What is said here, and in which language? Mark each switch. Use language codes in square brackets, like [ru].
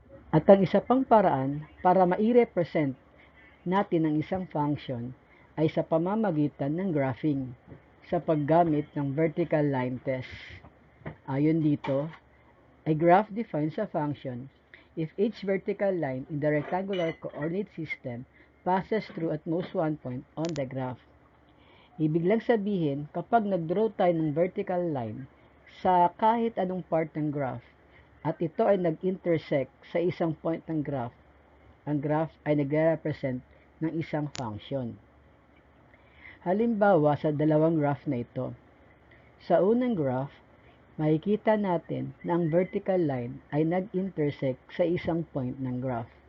[tl] At ang isa pang paraan para ma-represent natin ang isang function ay sa pamamagitan ng graphing sa paggamit ng vertical line test. Ayon dito, [en] a graph defines a function if each vertical line in the rectangular coordinate system passes through at most one point on the graph. [tl] Ibig lang sabihin, kapag nag-draw tayo ng vertical line sa kahit anong part ng graph at ito ay nag-intersect sa isang point ng graph, ang graph ay nagre-represent ng isang function. Halimbawa sa dalawang graph na ito. Sa unang graph, makikita natin na ang vertical line ay nag-intersect sa isang point ng graph.